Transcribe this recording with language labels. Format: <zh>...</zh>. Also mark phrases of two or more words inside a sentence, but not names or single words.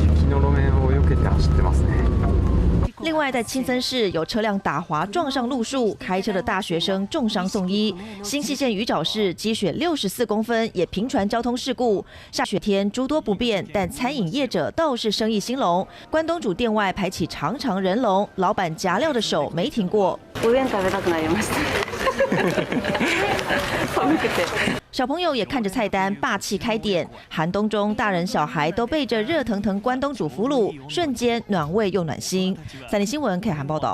<zh>另外，在青森市有车辆打滑撞上路树，开车的大学生重伤送医。新泻县鱼沼市积雪64公分，也频传交通事故。下雪天诸多不便，但餐饮业者倒是生意兴隆。关东煮店外排起长长人龙，老板夹料的手没停过。</zh> <ja>おでん食べたくなりました。寒くて。</ja> <zh>小朋友也看着菜单霸气开点，寒冬中大人小孩都备着热腾腾关东煮腐乳，瞬间暖胃又暖心。3立新闻 K 韩报道。</zh>